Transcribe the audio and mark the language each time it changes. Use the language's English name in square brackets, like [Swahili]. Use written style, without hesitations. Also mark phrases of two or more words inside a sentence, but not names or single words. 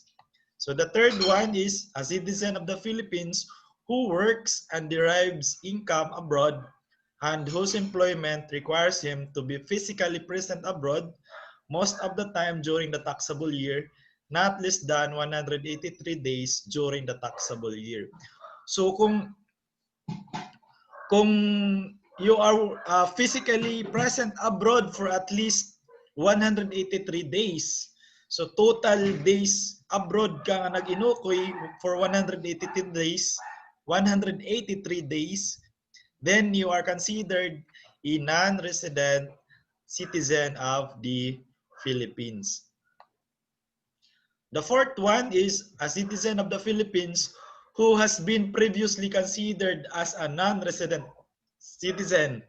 [English] So the third one is a citizen of the Philippines who works and derives income abroad and whose employment requires him to be physically present abroad most of the time during the taxable year, not less than 183 days during the taxable year. So kung you are physically present abroad for at least 183 days, so total days abroad [Hiligaynon] ka nga nag-inukoy [English] for 183 days, 183 days, then you are considered a non-resident citizen of the Philippines. The fourth one is a citizen of the Philippines who has been previously considered as a non-resident citizen